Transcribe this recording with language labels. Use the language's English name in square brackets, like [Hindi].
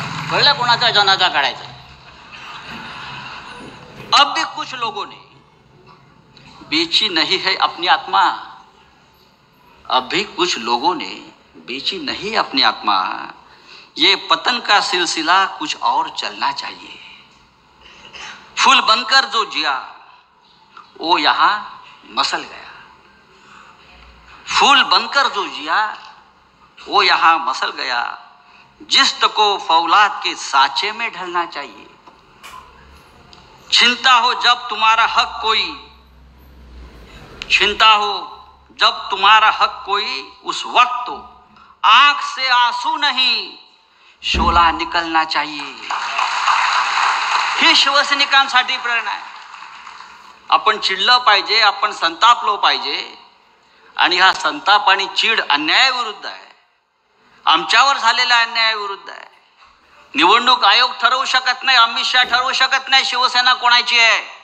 [Marathi] कळलं कोणाचा जनाजा काढायचा? [Hindi] अब भी कुछ लोगों ने बेची नहीं है अपनी आत्मा, अब भी कुछ लोगों ने बेची नहीं अपनी आत्मा, ये पतन का सिलसिला कुछ और चलना चाहिए. फूल बनकर जो जिया वो यहाँ मसल गया, फूल बनकर जो जिया वो यहाँ मसल गया, जिस्त को फौलाद के साचे में ढलना चाहिए. छिनता हो जब तुम्हारा हक कोई, छिनता हो जब तुम्हारा हक कोई, उस वक्त तो आंख से आंसू नहीं शोला निकलना चाहिए. [Marathi] ही शिवसैनिकांसाठी प्रेरणा आहे. आपण चिडलं पाहिजे, आपण संतापलो पाहिजे आणि हा संताप आणि चीड अन्यायाविरुद्ध आहे, आमच्यावर झालेल्या अन्यायाविरुद्ध आहे. निवडणूक आयोग ठरवू शकत नाही, अमित शहा ठरवू शकत नाही शिवसेना कोणाची आहे.